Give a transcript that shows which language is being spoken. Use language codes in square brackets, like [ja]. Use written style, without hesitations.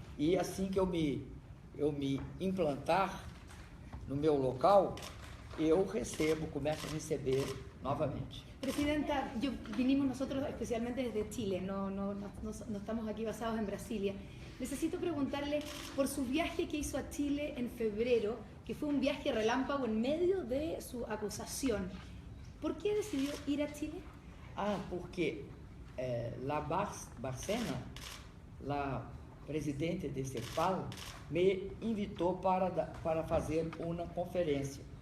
[pt] E assim que eu me implantar no meu local, eu começo a receber novamente. [es] Presidenta, vinimos nosotros especialmente desde Chile, no estamos aquí basados en Brasilia. Necesito preguntarle por su viaje que hizo a Chile en febrero, que fue un viaje relámpago en medio de su acusación. ¿Por qué decidió ir a Chile? [pt] Porque [es] la Bárcena, la presidente [pt] de CEPAL, me invitou para fazer uma conferência.